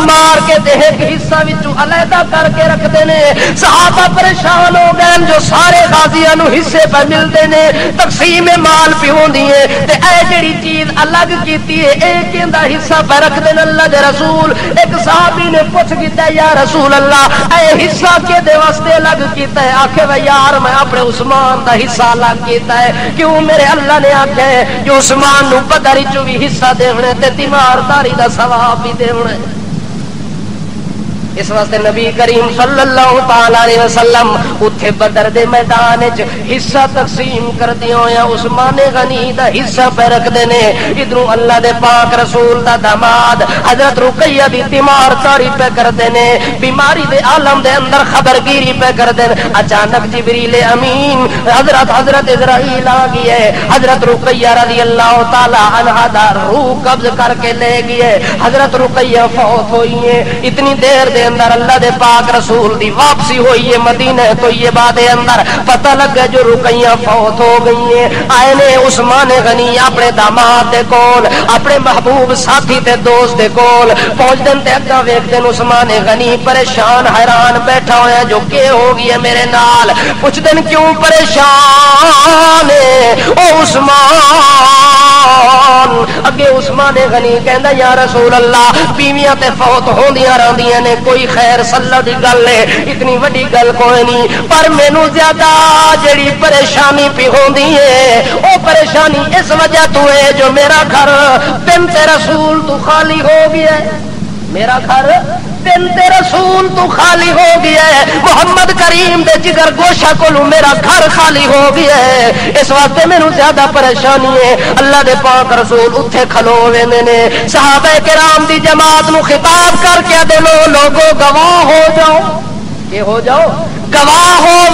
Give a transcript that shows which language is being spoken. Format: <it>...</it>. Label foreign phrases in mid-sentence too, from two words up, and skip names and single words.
<pa>مار کے تے ایک حصہ وچوں علیحدہ کر کے رکھ دینے صحابہ پریشان ہو گئے جو سارے غازیاں نو حصے پہ ملتے نے تقسیم مال پہ ہوندی ہے تے اے جڑی چیز الگ کیتی ہے ایک دا حصہ پہ رکھ دین اللہ دے رسول ایک صحابی نے پوچھ کیتا ہے</pa> <ar>یا رسول اللہ</ar> <pa>اے حصہ کے دے واسطے الگ کیتا ہے آکھے وے یار میں اپنے عثمان دا حصہ الگ کیتا ہے کیوں میرے اللہ نے آکھیا ہے کہ عثمان نو بدر وچ بھی حصہ دیونے تے تیمارداری دا ثواب بھی دیونے اس واسطے نبی کریم</pa> <ar>صلی اللہ تعالی علیہ وسلم</ar> <pa>اتھے بدر دے میدان وچ حصہ تقسیم کر دیو یا عثمان غنی دا حصہ پہ رکھ دینے ادھروں اللہ دے پاک رسول دا داماد حضرت رقیہ دی تیمارداری پہ کر دینے بیماری دے عالم دے اندر خبرگیری پہ کر دینے اچانک جبریل امین حضرت اسرائیل آ گئے حضرت رقیہ</pa> <ar>رضی اللہ تعالی عنہا</ar> <pa>دا روح قبض کر کے لے گئے حضرت رقیہ فوت ہوئی ہے اتنی دیر دے اندر اللہ دے پاک رسول دی واپسی ہوئی ہے مدینہ تو یہ بات اندر پتہ لگا جو رقیہ فوت ہو گئی ہیں آئے نے عثمان غنی اپنے داماد دے کول اپنے محبوب ساتھی تے دوست دے کول پہنچ دن تے اگا ویکھ دن عثمان غنی پریشان حیران بیٹھا ہویا جو کہ ہو گیا میرے نال پوچھ دن کیوں پریشان ہے او عثمان اگے عثمان غنی کہندا</pa> <ar>یا رسول اللہ</ar> <pa>بیویاں تے فوت ہوندیاں رہندیاں نے کوئی خیر صلاح دی گل ہے اتنی وڈی گل کوئی نہیں پر مینوں زیادہ جڑی پریشانی پی ہوندی ہے او پریشانی اس وجہ تو ہے جو میرا گھر بنت رسول تو خالی ہو گیا ہے میرا گھر بنت رسول تو خالی ہو گیا ہے محمد کریم دے جگر گوشہ کولوں میرا گھر خالی ہو گیا ہے اس واسطے مینوں زیادہ پریشانی ہے اللہ دے پاک رسول اتھے کھلو ویندے نے صحابہ کرام دی جماعت نو خطاب کر کے دے لوگو گواہ ہو جاؤ کہ ہو جاؤ گواہ ہو</pa>